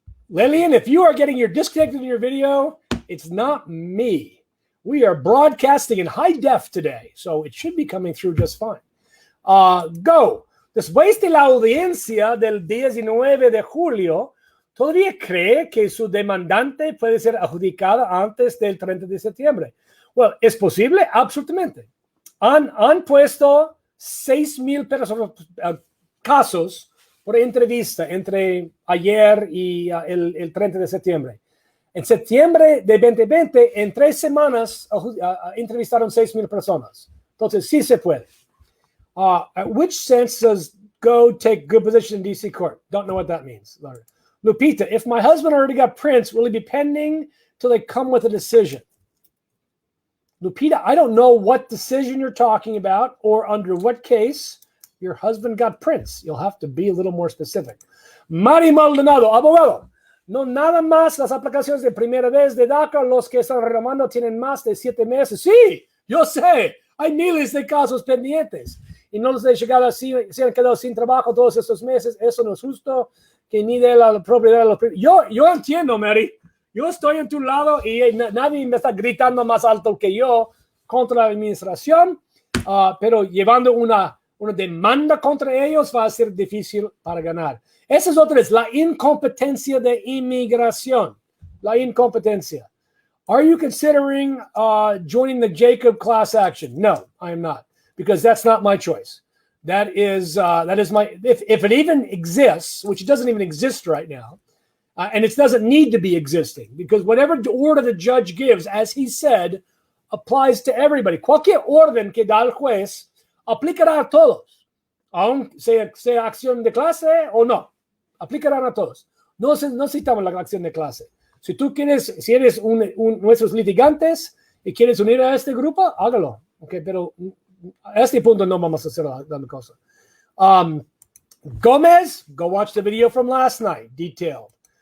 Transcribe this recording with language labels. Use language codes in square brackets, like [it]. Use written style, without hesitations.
[en] Lillian, if you are getting your disconnected in your video, it's not me. We are broadcasting in high def today, so it should be coming through just fine. Go. [es] Después de la audiencia del 19 de julio, ¿todavía cree que su demandante puede ser adjudicada antes del 30 de septiembre? Well, ¿es posible? Absolutamente. Han puesto 6,000 casos por entrevista entre ayer y el 30 de septiembre. En septiembre de 2020, en 3 semanas, entrevistaron 6,000 personas. Entonces, sí se puede. [en] At which sense does go take good position in D.C. court? Don't know what that means. Lupita, if my husband already got prints, will he be pending till they come with a decision? Lupita, I don't know what decision you're talking about or under what case your husband got prints. You'll have to be a little more specific. [es] Mari Maldonado, abogado. No nada más las aplicaciones de primera vez de DACA, los que están reclamando tienen más de 7 meses. Sí, yo sé, hay miles de casos pendientes y no les he llegado así, se han quedado sin trabajo todos estos meses. Eso no es justo, que ni de la propiedad de los... Yo entiendo, Mary. Yo estoy en tu lado y nadie me está gritando más alto que yo contra la administración, pero llevando una demanda contra ellos va a ser difícil para ganar. Esa es otra, es la incompetencia de inmigración. La incompetencia. [en] Are you considering joining the Jacob class action? No, I am not, because that's not my choice. That is my, if it even exists, which it doesn't even exist right now, and it doesn't need to be existing, because whatever order the judge gives, as he said, applies to everybody. [es] Cualquier orden que da el juez aplicará a todos, aun sea acción de clase o no, aplicarán a todos. No necesitamos la acción de clase. Si tú quieres, si eres nuestros litigantes y quieres unir a este grupo, hágalo. Okay, pero a este punto no vamos a hacer la cosa. [en] Gomez, go watch the video from last night, detailed.